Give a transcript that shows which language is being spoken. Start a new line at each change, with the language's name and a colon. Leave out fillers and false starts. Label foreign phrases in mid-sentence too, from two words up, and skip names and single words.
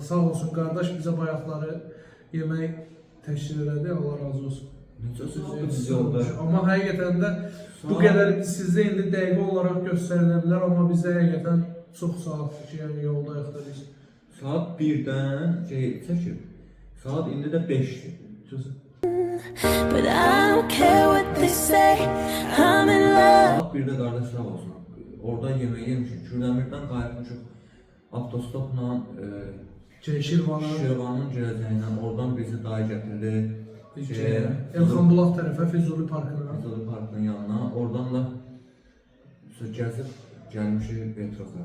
Azerbaijani: Sağ olsun qardaş bizə bayaqları yemək təşkil elədi. Allah razı olsun. necə sözümüz yolda. Amma həqiqətən də bu qədər sizdə indi dəqiqə olaraq göstərilə bilər, amma bizdə həqiqətən çox saatdır ki, yəni yoldayıq da biz. Saat 1-dən çəkib. Saat indi də 5-dir.
English: But I don't care what they say. I'm in love.
Azerbaijani: Saat 1-də qardaş sağ olsun. Orada yemək yemişik. Kürdəmirdən qayıtmışıq. Avtostopla Şirvanın, Şirvanın girəcəyindən oradan bizi dayı gətirdi. Elxan Bulaq tərəfə, Füzuli parkına. Füzuli parkının yanına. Oradan da gəzib gəlmişik Vetroka.